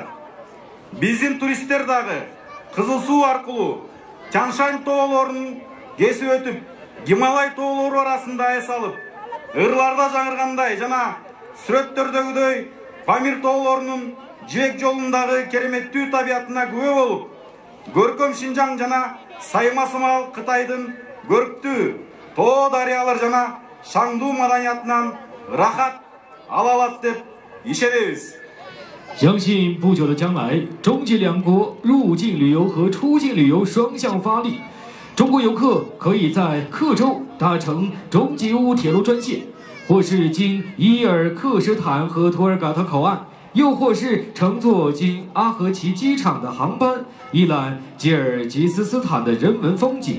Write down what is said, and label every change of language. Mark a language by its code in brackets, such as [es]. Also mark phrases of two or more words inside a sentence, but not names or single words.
[ky] Биздин туристтер дагы Кызыл Суу аркылуу Чаншань тоолорун кесип өтүп, Гималай тоолору арасында эс алып, ырларда жаңыргандай жана сүрөттөрдөгүдөй Памир тоолорунун жибек жолундагы кереметтүү табиятына күбө болуп, көркөм Шинжаң жана сайма-сымал Кытайдын көрктүү тоо дарыялар жана шаңдуу маданиятынан рахат ала алат деп ишенебиз. [zh] 相信不久的将来，中吉两国入境旅游和出境旅游双向发力，中国游客可以在克州搭乘中吉乌铁路专线，或是经伊尔克什坦和图尔嘎特口岸，又或是乘坐经阿合奇机场的航班，一览吉尔吉斯斯坦的人文风景。